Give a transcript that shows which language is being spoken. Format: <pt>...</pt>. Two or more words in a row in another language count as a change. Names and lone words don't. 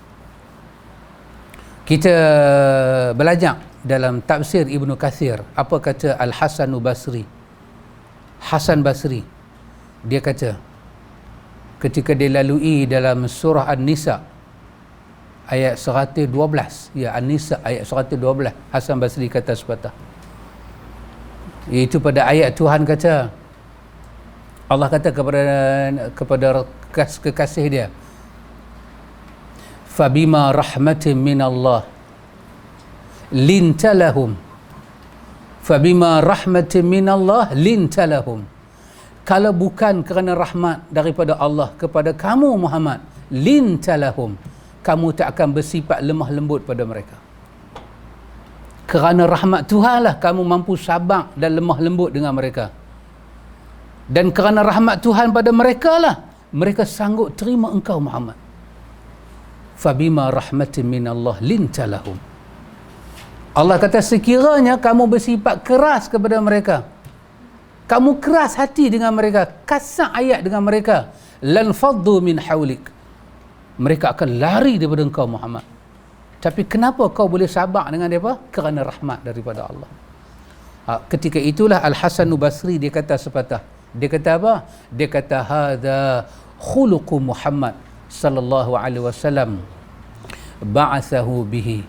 <ms>Kita belajar dalam tafsir Ibnu Katsir, apa kata Al-Hasan Basri. Hasan Basri, dia kata ketika dia lalui dalam surah An-Nisa ayat 112, ya, An-Nisa ayat 112, Hasan Basri kata sepatah, iaitu pada ayat Tuhan kata, Allah kata kepada kekasih dia,</ms> <ar>فبما رحمة من الله لنت لهم، فبما رحمة من الله لنت لهم,</ar> <ms>kalau bukan kerana rahmat daripada Allah kepada kamu Muhammad, lintalahum, kamu tak akan bersifat lemah lembut pada mereka. Kerana rahmat Tuhan lah kamu mampu sabar dan lemah lembut dengan mereka. Dan kerana rahmat Tuhan pada mereka lah mereka sanggup terima engkau Muhammad.</ms> <ar>فبما رحمة من الله لنت لهم.</ar> <ms>Allah kata sekiranya kamu bersifat keras kepada mereka, kamu keras hati dengan mereka, kasar ayat dengan mereka,</ms> <ar>لانفضوا من حولك,</ar> <ms>mereka akan lari daripada engkau Muhammad. Tapi kenapa kau boleh sabar dengan mereka? Kerana rahmat daripada Allah. Ketika itulah Al-Hasan Basri dia kata sepatah, dia kata apa? Dia kata</ms> <ar>هذا خلق محمد صلى الله عليه وسلم بعثه به.</ar>